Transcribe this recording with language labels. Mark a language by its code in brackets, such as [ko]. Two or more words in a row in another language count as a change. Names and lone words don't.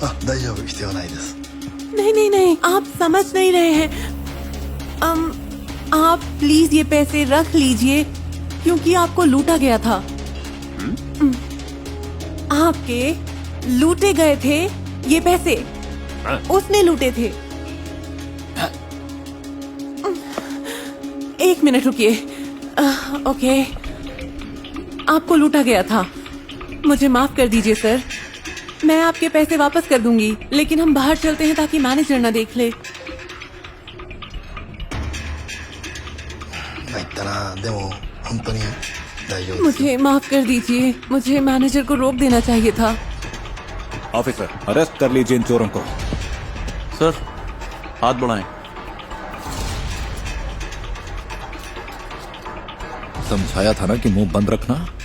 [ja] あ大丈夫必要ないです。 [hi] नहीं नहीं नहीं, आप समझ नहीं रहे हैं। आप प्लीज ये पैसे रख लीजिए, क्योंकि आपको लूटा गया था। आपके लूटे गए थे ये पैसे, उसने लूटे थे। एक मिनट रुकिए। ओके, आपको लूटा गया था। मुझे माफ कर दीजिए सर, मैं आपके पैसे वापस कर दूंगी, लेकिन हम बाहर चलते हैं ताकि मैनेजर ना देख ले। [ja] 参ったな。でも本当に大丈夫です。 [hi] मुझे माफ कर दीजिए, मुझे मैनेजर को रोक देना चाहिए था। ऑफिसर, अरेस्ट कर लीजिए इन चोरों को। सर, हाथ बढ़ाएं। समझाया था ना कि मुंह बंद रखना।